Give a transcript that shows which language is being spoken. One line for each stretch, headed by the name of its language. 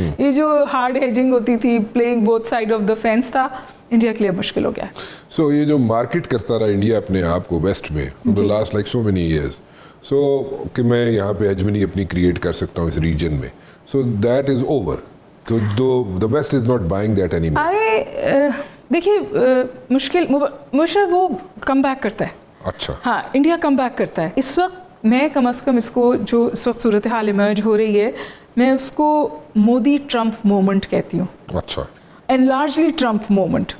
Urdu: یہ جو hard hedging ہوتی تھی,
English: playing both side of the fence
Urdu: تھا, انڈیا کے لیے مشکل ہو گیا. سو یہ جو مارکیٹ کرتا رہا انڈیا اپنے آپ کو ویسٹ میں
English: the last like so many years,
Urdu: سو کہ میں یہاں پہ ہیجمنی اپنی کریٹ کر سکتا ہوں اس ریجن میں,
English: So that is over. تو the west is not buying that anymore.
Urdu: دیکھیے مشکل وہ کم بیک کرتا ہے. اچھا, ہاں انڈیا کم بیک کرتا ہے. اس وقت میں کم از کم اس کو جو اس وقت صورتحال ایمرج ہو رہی ہے, میں اس کو مودی ٹرمپ مومنٹ کہتی ہوں. اچھا,
English: And largely Trump moment.